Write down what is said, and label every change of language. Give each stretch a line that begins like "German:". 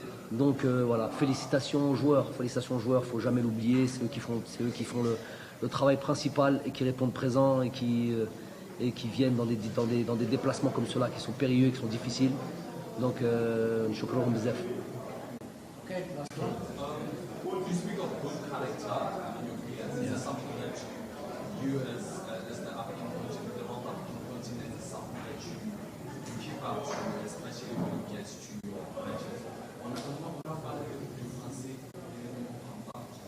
French: Donc voilà, félicitations aux joueurs, faut jamais l'oublier, c'est eux qui font le travail principal et qui répondent présents et qui viennent dans des déplacements comme ceux-là qui sont périlleux, qui sont difficiles.
Arabic: Donc shukran bzaf.
English: Okay, last one. What do you speak of good character in your players? Is it something that you as the African continent, the whole African continent is something that you keep out, especially when it gets to matches.
French: On a parlé du français et on ne comprend pas.